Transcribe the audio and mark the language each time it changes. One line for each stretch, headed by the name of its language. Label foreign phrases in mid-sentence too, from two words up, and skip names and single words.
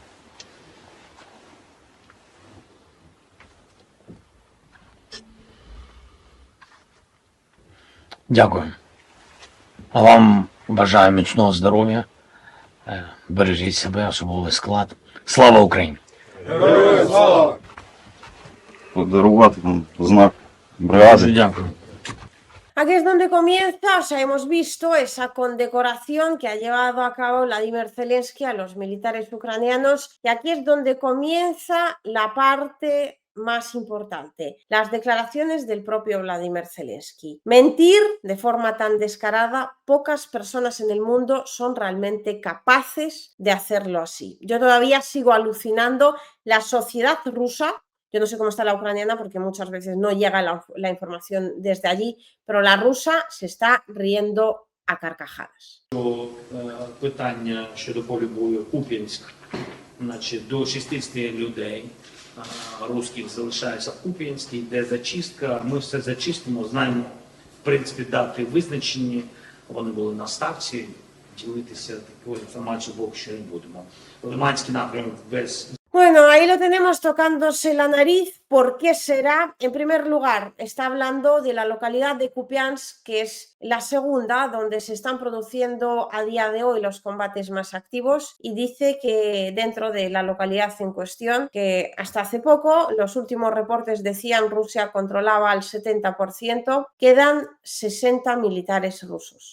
Ukrainian: Дякую. А вам бажаю міцного здоров'я. Бережіть себе, особовий склад. Слава Україні! Героям слава! Подарувати там знак бригади. Дуже дякую.
Spanish: Aquí es donde comienza, o sea, hemos visto esa condecoración que ha llevado a cabo Vladimir Zelensky a los militares ucranianos, y aquí es donde comienza la parte más importante, las declaraciones del propio Vladimir Zelensky. Mentir de forma tan descarada, pocas personas en el mundo son realmente capaces de hacerlo así. Yo todavía sigo alucinando. La sociedad rusa, yo no sé cómo está la ucraniana porque muchas veces no llega la información desde allí, pero la rusa se está riendo a carcajadas.
Ukrainian: Питання щодо полю бою Куп'янськ, значить, до 60 людей русських залишаються в Куп'янській, йде зачистка, ми все зачистимо, знаємо, в принципі, дати визначені, вони були на ставці, ділитися такою інформацією поки що не будемо. Лиманський напрямок без...
Spanish: Bueno, ahí lo tenemos tocándose la nariz. ¿Por qué será? En primer lugar, está hablando de la localidad de Kupiansk, que es la segunda donde se están produciendo a día de hoy los combates más activos, y dice que dentro de la localidad en cuestión, que hasta hace poco, los últimos reportes decían Rusia controlaba el 70%, quedan 60 militares rusos.